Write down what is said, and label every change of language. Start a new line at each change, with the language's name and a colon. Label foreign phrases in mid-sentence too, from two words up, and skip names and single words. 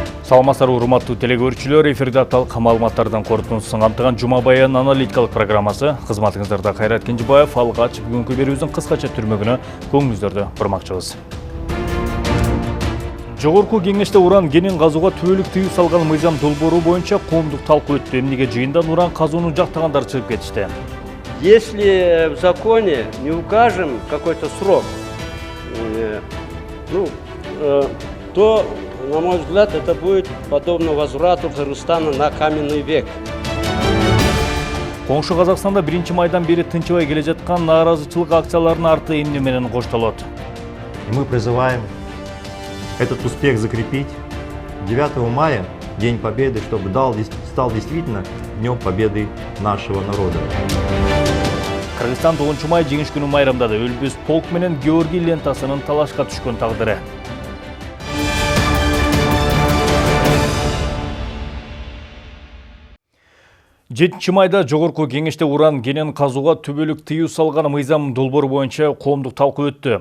Kyrgyz: Саламатсыздар урматтуу телекөрүүчүлөр, эфирде апталык маалыматтардан корутундусун камтыган Жума Баян аналитикалык программасы. Кызматыңыздарда Кайрат Кенжебаев, алгач бүгүнкү берүүбүздүн кыскача түрмөгүнө көңүлүңүздөрдү бурмакчыбыз. Жогорку кеңеште уран кенин казууга түбөлүк тыюу салган мыйзам долбоору боюнча коомдук талкуу өттү. Эмнеге жыйындан уран казууну жактагандар чыгып кетишти?
Russian: Если в законе не укажем какой-то срок, то, на мой взгляд, это будет подобно возврату Кыргызстана на каменный век.
Kyrgyz: Коңшу Казакстанда 1 майдан бери тынчыбай келе жаткан нааразычылык акцияларынын арты эмне менен коштолот?
Russian: Мы призываем этот успех закрепить. 9 мая, День Победы, чтобы стал действительно Днем Победы нашего народа.
Kyrgyz: Кыргызстан 9 май жеңиш күнү майрамдады. Өлбүс полк менен Георгий лентасынын талашка түшкөн тагдыры. 7 майда жогорку кеңеште уран кенин казууга түбөлүк тыюу салган мыйзам долбоору боюнча коомдук талкуу өттү.